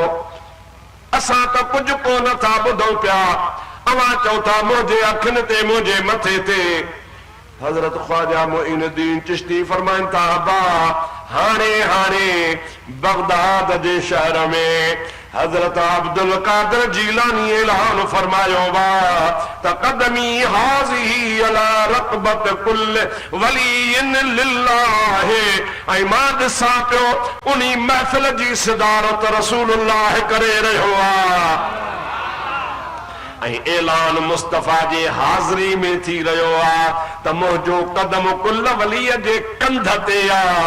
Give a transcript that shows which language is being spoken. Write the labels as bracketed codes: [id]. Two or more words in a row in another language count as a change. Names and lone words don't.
[sd] असां त कुझु कोन था ॿुधूं पिया, अवां चओ था मुंहिंजे अखियुनि ते, मुंहिंजे मथे ते। हज़रत ख्वाजा मुईनुद्दीन चिश्ती फरमाइनि था बा हाणे हाणे बगदाद जे शहर में हजरत अब्दुल कादिर जीलानी ऐलान फरमायो [ar] وا تقدمي هذه على رقبة كل ولي لله. [sd] ऐं मां ॾिसां पियो उन्ही महफ़िल जी सदारत रसूलुल्लाह करे रहियो आहे ऐं ऐलान मुस्तफ़ा जे हाज़िरी में थी रहियो आहे त मुंहिंजो कदम कुल वलीअ जे कंध ते आहे।